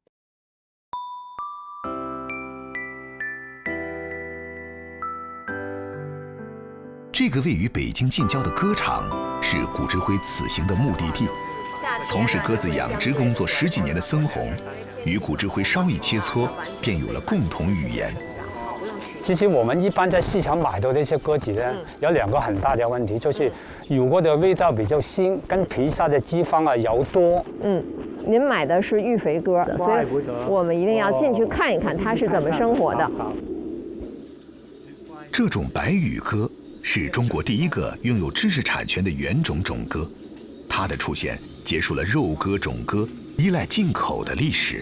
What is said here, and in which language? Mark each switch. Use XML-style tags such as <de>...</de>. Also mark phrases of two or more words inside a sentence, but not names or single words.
<zh>這個位於北京近郊的鴿場是古之輝此行的目的地。從事鴿子養殖工作10幾年的孫紅，與古之輝稍一切磋，便有了共同語言。其實我們一般在市場買到那些鴿子呢，有2個很大的問題，就是如果的味道比較腥，跟皮下的脂肪啊油多。您買的是育肥鴿，所以我們一定要進去看一看它是怎麼生活的。這種白羽鴿是中国第一个拥有知识产权的原种种鸽，它的出现结束了肉鸽、种鸽依赖进口的历史。</zh>